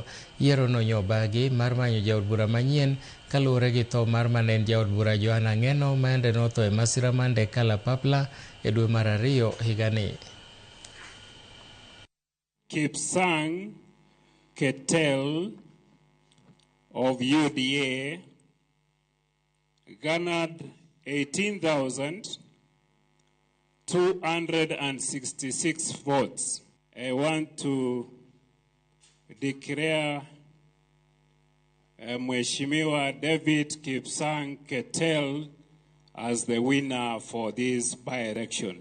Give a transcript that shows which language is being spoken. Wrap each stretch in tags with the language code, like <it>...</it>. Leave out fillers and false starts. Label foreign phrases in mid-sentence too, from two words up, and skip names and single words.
<luo>Yiero no nyobagi mar manyo jaod bura manyien kaluwore gi tho mar manen jaod bura Joanna Ng'eno maende notho e masira mar ndek kalapapla e dwe mar 2 higani.</luo> <en>Kipsang Ketel of UDA garnered 18,266 votes. I want to declare Mheshimiwa David Kipsang Ketel as the winner for this by-election.</en>